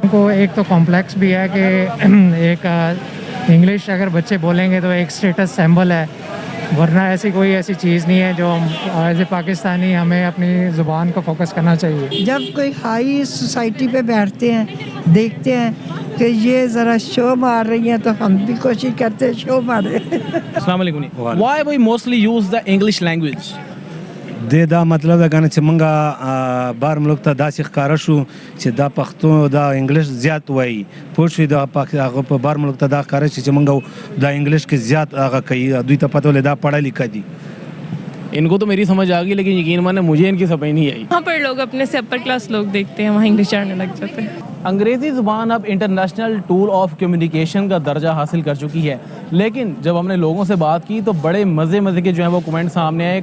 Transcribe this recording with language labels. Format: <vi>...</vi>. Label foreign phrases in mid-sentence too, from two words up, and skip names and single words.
<ur>ان کو ایک تو کمپلیکس بھی ہے کہ ایک انگلش اگر بچے بولیں گے تو ایک</ur> <en>status symbol</en> <ur>ہے, ورنہ ایسی چیز نہیں ہے جو ہم</ur> <en>as a Pakistani</en> <ur>ہمیں اپنی زبان کو فوکس کرنا چاہیے. جب کوئی</ur> <en>high society</en> <ur>پہ بیٹھتے ہیں دیکھتے ہیں کہ یہ ذرا شو مار رہی ہیں تو ہم بھی کوشش کرتے ہیں شو مارے.</ur> <ar>السلام علیکم.</ar> <en>Why we mostly use the English language?</en> <ps>دا مطلب ده کنه چې مونږه بار ملک ته داسې ښکاره شو چې دا پښتو دا انګلیش زیات وایي. پوه شوې دا هغه په بار ملک ته دا ښکاره شي چې مونږ دا انګلیش کې زیات هغه کوي, دوی ته پته ولې دا</ps> <ur>پڑھا لکھا</ur> <ps>دي.</ps> <ur>ان کو تو میری سمجھ آ گئی لیکن یقین مانے مجھے ان کی سمجھ نہیں آئی. وہاں پر لوگ اپنے سے</ur> <en>upper class</en> <ur>لوگ دیکھتے ہیں, وہاں انگلش جاننے لگ جاتے ہیں. انگریزی زبان اب</ur> <en>international tool of communication</en> <ur>کا درجہ حاصل کر چکی ہے, لیکن جب ہم نے لوگوں سے بات کی تو بڑے مزے کے جو ہیں وہ کومنٹ سامنے آئے.</ur>